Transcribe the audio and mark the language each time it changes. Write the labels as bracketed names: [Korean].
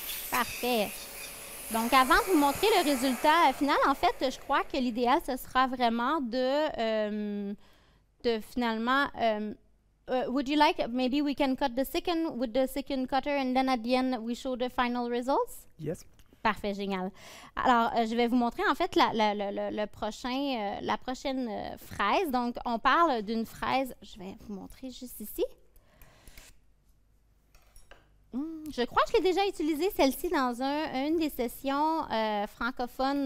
[French] Parfait. Donc, avant de vous montrer le résultat final, en fait, je crois que l'idéal, ce sera vraiment de finalement... [English] would you like, maybe we can cut the second with the second cutter and then at the end we show the final results? Yes. [French] Parfait, génial. Alors, je vais vous montrer en fait la prochaine fraise. Donc, on parle d'une fraise, je vais vous montrer juste ici. Je crois que je l'ai déjà utilisée, celle-ci, dans une des sessions francophones.